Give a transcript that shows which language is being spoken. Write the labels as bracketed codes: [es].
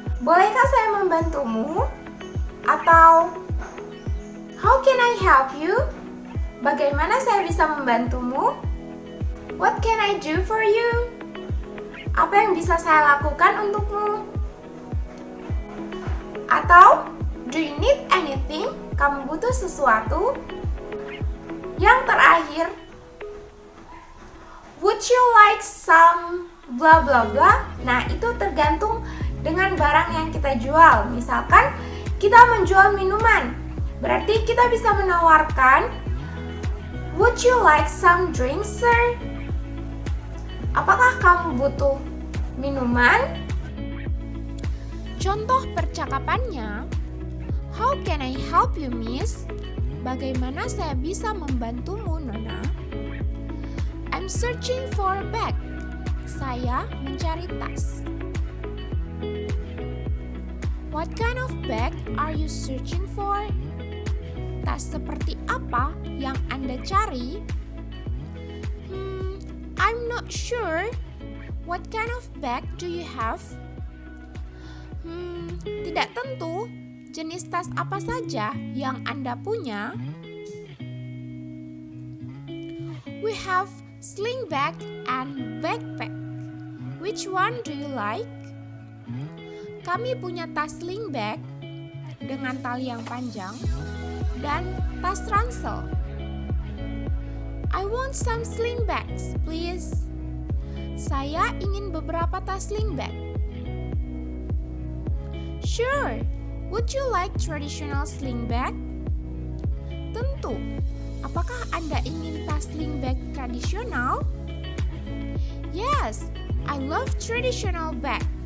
[id] Bolehkah saya membantumu? Atau [en] "How can I help you?" [id] Bagaimana saya bisa membantumu? [en] "What can I do for you?" [id] Apa yang bisa saya lakukan untukmu? Atau [en] "Do you need anything?" [id] Kamu butuh sesuatu? Yang terakhir, [en] "Would you like some bla bla bla?" [id] Nah, itu tergantung dengan barang yang kita jual. Misalkan kita menjual minuman, berarti kita bisa menawarkan [en] "Would you like some drink, sir?" [id] Apakah kamu butuh minuman? Contoh percakapannya, [en] "How can I help you, miss?" [id] Bagaimana saya bisa membantumu, Nona? [en] "I'm searching for a bag." [id] Saya mencari tas. [en] "What kind of bag are you searching for?" [id] Tas seperti apa yang Anda cari? [en] "I'm not sure. What kind of bag do you have?" [id] Tidak tentu. Jenis tas apa saja yang Anda punya? [en] "We have sling bag and backpack. Which one do you like?" [id] Kami punya tas sling bag dengan tali yang panjang dan tas ransel. [en] "I want some sling bags, please." [id] Saya ingin beberapa tas sling bag. [en] "Sure. Would you like traditional sling bag?" [id] Tentu. Apakah Anda ingin tas sling bag tradisional? [en] "Yes, I love traditional bag."